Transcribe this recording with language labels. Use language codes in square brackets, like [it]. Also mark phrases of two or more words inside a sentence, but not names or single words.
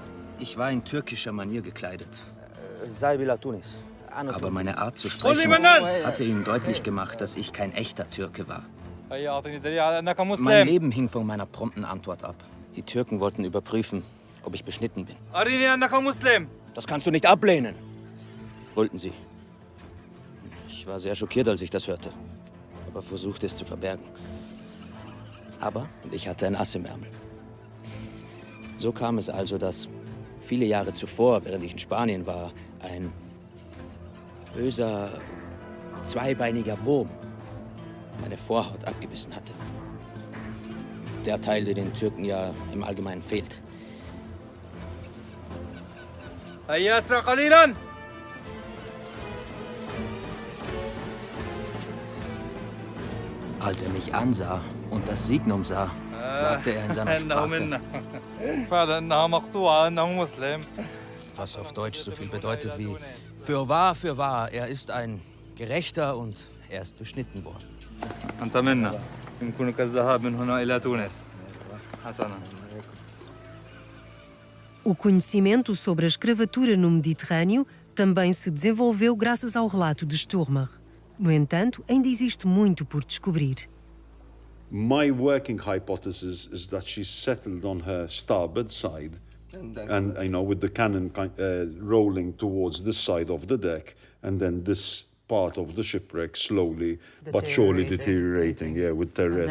[de] Ich war in türkischer Manier gekleidet. Saibila Tunis. Aber meine Art zu sprechen hatte ihnen deutlich gemacht, dass ich kein echter Türke war. [ar] هيا أعطني دليل على أنك [de] Mein [ar] مسلم. [de] Leben hing von meiner prompten Antwort ab. Die Türken wollten überprüfen, ob ich beschnitten bin. [ar] أرني أنك مسلم. [de] Das kannst du nicht ablehnen, brüllten sie. Ich war sehr schockiert, als ich das hörte, aber versuchte es zu verbergen. Aber ich hatte ein Ass im Ärmel. So kam es also, dass viele Jahre zuvor, während ich in Spanien war, ein böser, zweibeiniger Wurm meine Vorhaut abgebissen hatte. Der Teil, der den Türken ja im Allgemeinen fehlt. [ar] هيا أسرع قليلا. [de] Als er mich ansah und das Signum sah, sagte er in seiner [ar] إنه [de] Sprache, [ar] منا. فعلا إنها مقطوعة أنه مسلم. [de] was auf Deutsch so viel bedeutet wie für wahr, er ist ein Gerechter und er ist beschnitten worden. [ar] أنت منا. يمكنك الذهاب من هنا إلى تونس. حسنا. [pt] O conhecimento sobre a escravatura no Mediterrâneo também se desenvolveu graças ao relato de Sturmer. No entanto, ainda existe muito por descobrir. [en] My working hypothesis is that she settled on her starboard side, and with the cannon rolling towards this side of the deck, and then this part of the shipwreck slowly but surely deteriorating, with Teredos